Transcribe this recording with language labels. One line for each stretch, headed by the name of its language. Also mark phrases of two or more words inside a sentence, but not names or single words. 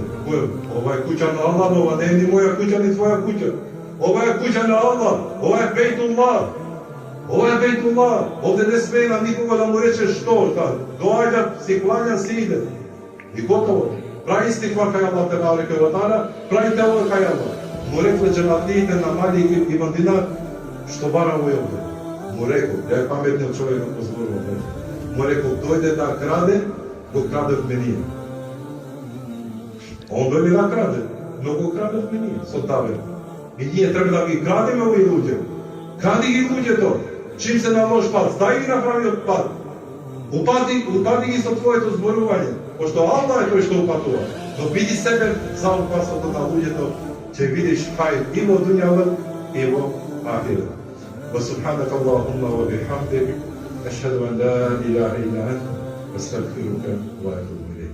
Macedonian: Ова е куќа на Аллах, ова не е ни моја куќа, ни твоја куќа. Ова е куќа на Аллах, ова е Бейтуллах. Ова е Бейтуллах. Овде не смее на никога да му рече што, доаѓа, си клања, си иде. И готово. Прави истигфар кај Аллах
Arabic: تبارك وتعالى,
Macedonian: прави тева кај Аллах. Му рекле џематиите на Малик ибн Динар, што бара овој овде? Му рекол, ја е паметниот човек го зборува. Му рекол, дојде да краде, го крадевме ние. Он дојде да краде, но го крадевме ние со табе. И ние треба да ги крадеме овие луѓе. Кради ги луѓето, чим се на лош пат, стај ги на правиот пат. Упати ги со твоето зборување, пошто Аллах е тој што упатува. Но биди себе за опасното на луѓето, ќе видиш хајр и во дуњавот и во ахирет.
Arabic: وسبحانك اللهم وبحمدك أشهد أن لا إله إلا أنت أستغفرك وأتوب